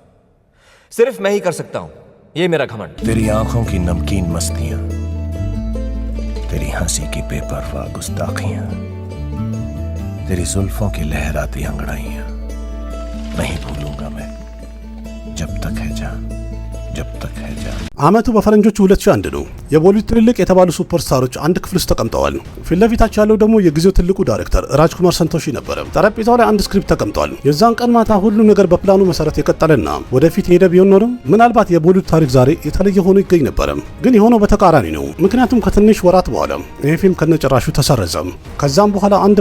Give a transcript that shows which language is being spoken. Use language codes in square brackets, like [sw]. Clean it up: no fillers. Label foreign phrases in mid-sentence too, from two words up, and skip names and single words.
[hi] सिर्फ मैं ही कर सकता हूं, ये मेरा घमंड। तेरी आंखों की नमकीन मस्तियां, तेरी हंसी की बेपरवाह गुस्ताखियां, तेरी जुल्फों की लहराती अंगड़ाइयां नहीं भूलूंगा मैं, जब तक है जान, जब तक है जान। [am] አመቱ በፈረንጆቹ 2001 ነው። የቦሊውድ ትልልቅ የተባሉ ሱፐርስታሮች አንድ ክፍል ውስጥ ተቀምጠዋል። ፊት ለፊታቸው ያለው ደግሞ የጊዜው ትልቁ ዳይሬክተር ራጅኩማር ሰንቶሺ ነበረ። ጠረጴዛው ላይ አንድ ስክሪፕት ተቀምጧል። የዛን ቀን ማታ ሁሉም ነገር በፕላኑ መሰረት የቀጠለና ወደፊት ሄደ ቢሆን ኖሮ ምናልባት የቦሊውድ ታሪክ ዛሬ የተለየ ሆኖ ይገኝ ነበር። ግን የሆነው በተቃራኒ ነው። ምክንያቱም ከትንሽ ወራት በኋላ ይሄ ፊልም ከነጭራሹ ተሰረዘ። ከዛም በኋላ አንድ